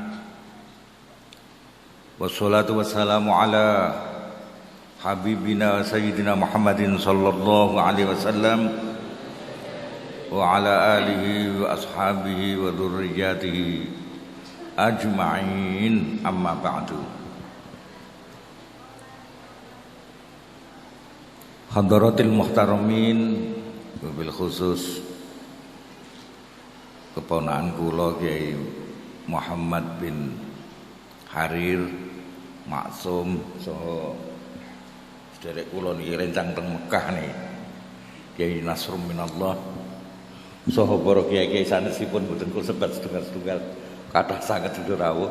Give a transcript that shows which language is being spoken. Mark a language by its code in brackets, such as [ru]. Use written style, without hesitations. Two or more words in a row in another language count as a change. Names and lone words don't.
[ar] والصلاة والسلام على حبيبنا سيدنا محمد صلى الله عليه وسلم وعلى آله وأصحابه وذريته أجمعين أما بعد. حضرات المحترمين وبالخصوص [jv] keponakan kula Kiai Muhammad bin Harir Maksum saha derek kula niki rencang teng Mekah nih, Kiai Nasrum minallah saha para kiai-kiai sanesipun boten kula sebat setunggal-setunggal kathah sanget sedaya rawuh.